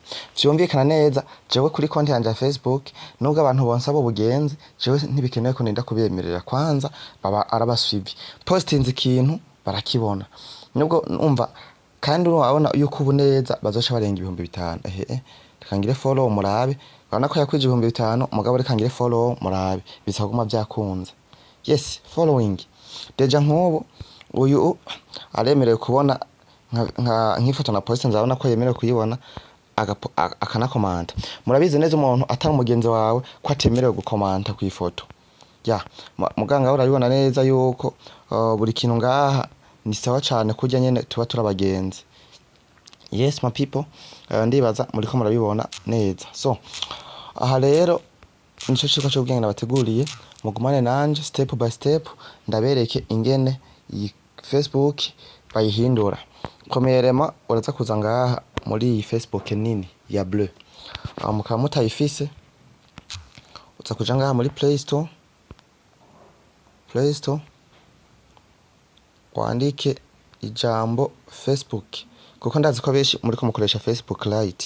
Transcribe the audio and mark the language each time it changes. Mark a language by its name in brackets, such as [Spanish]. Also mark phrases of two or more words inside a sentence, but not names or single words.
[Rundi] Vyumvikana neza jewe kuri konti yanje ya Facebook nubwo abantu bonsa bo bugenzi, jewe ntibikenewe ko ninda kubemerera kwanza baba arabasuivi. Postinze ikintu barakibona, nubwo umva kandi urabona yuko ubu neza bazoca barenga 5,000. Rekangire follow murabe, urabona ko yakwije 5,000 mugabo rekangire follow murabe bisaguma byakunze. Yes, following deja nk'ubu uyu aremerewe kubona nk'ifoto na post, nzabona ko yemerewe kuyibona akana comment. Murabizi neza umuntu atari umugenzi wawe ko atemerewe gukomanta ku ifoto. Muganga urabibona neza yuko buri kintu ngaha ni sawa cyane kujya nyene tuba turabagenzi. [English] Yes my people, [Rundi] ndibaza muri ko murabibona neza. So aha rero nico ciko cyo bwenge nabateguriye, mugumane nanje [English] step by step [Rundi] ndabereke ingene iyi Facebook bayihindura. Premièrement uraza kuza ngaha muri iyi Facebook nini ya bleu, mukaba mutayifise uza kuja ngaha muri Play Store, wandike ijambo Facebook kuko ndazi ko benshi muri ko mukoresha Facebook Lite.